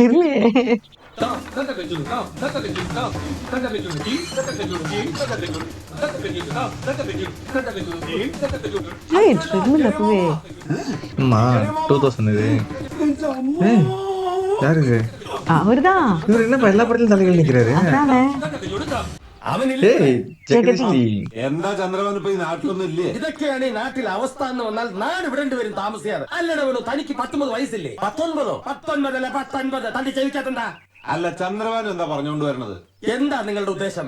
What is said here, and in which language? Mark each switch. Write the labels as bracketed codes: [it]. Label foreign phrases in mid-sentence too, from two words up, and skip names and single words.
[ta] அம்மா 2000 இது. யாரு இது? அவர்தான். இவர் என்ன எல்லா படத்திலும் தலைகள் நிக்கிறாரு. [ml] എന്താ ചന്ദ്രവൻ ഇപ്പൊ ഈ നാട്ടിലൊന്നും ഇല്ലേ? ഇതൊക്കെയാണ് ഈ നാട്ടിലെ അവസ്ഥ എന്ന് വന്നാൽ നാട് വിടേണ്ടി വരും താമസിയാതെ. അല്ലടവനോ തനിക്ക് 19 വയസ്സില്ലേ? 19 അല്ല 19. തന്റെ ചെവിക്കാത്തണ്ടാ? അല്ല ചന്ദ്രവൻ എന്താ പറഞ്ഞുകൊണ്ട് വരണത്? എന്താ നിങ്ങളുടെ ഉദ്ദേശം?